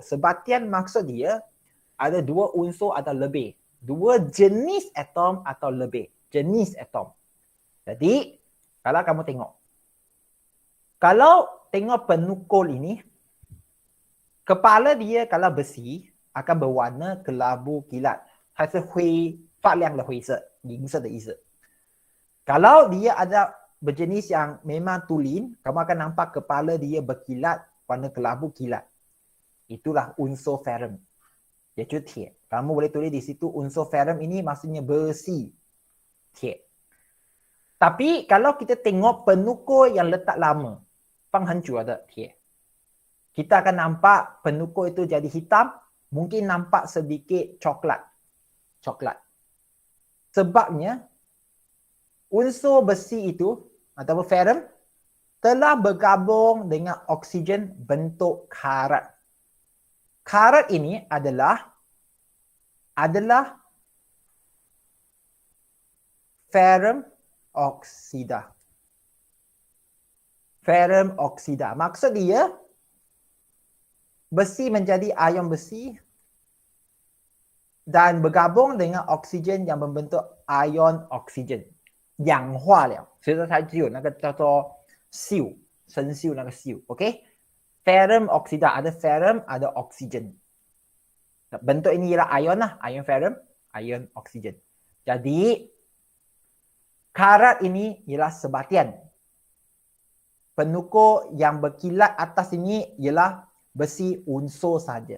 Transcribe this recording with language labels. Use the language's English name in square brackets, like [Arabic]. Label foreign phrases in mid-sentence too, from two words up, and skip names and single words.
[Malay] Sebatian maksud dia ada 2 unsur atau lebih. 2 jenis atom atau lebih. Jenis atom. Jadi, kalau kamu tengok. Kalau tengok penukul ini, kepala dia kalau besi akan berwarna kelabu kilat. [Chinese] 还是灰发亮的灰色，银色的意思。 [Malay] Kalau dia ada berjenis yang memang tulen, kamu akan nampak kepala dia berkilat, warna kelabu kilat. Itulah unsur ferrum. Iaitu铁. Kamu boleh tulis di situ unsur ferrum ini maksudnya besi. 铁. Tapi kalau kita tengok penukul yang letak lama, [Chinese] 放很久的铁, [Malay] kita akan nampak penukul itu jadi hitam, mungkin nampak sedikit coklat. Sebabnya unsur besi itu ataupun ferrum telah bergabung dengan oksigen bentuk karat. Karat ini adalah ferrum oksida. Ferrum oksida. Maksud dia, besi menjadi ion besi dan bergabung dengan oksigen yang membentuk ion oksigen. [Chinese] 氧化了，所以说它只有那个叫做溴，生锈那个溴 ，OK？ [Malay] Ferrum oksida, ada ferrum, ada oksigen. Bentuk ini ialah ion lah, ion ferrum, ion oksigen. Jadi, karat ini ialah sebatian. Penukul yang berkilat atas ini ialah besi unsur saja.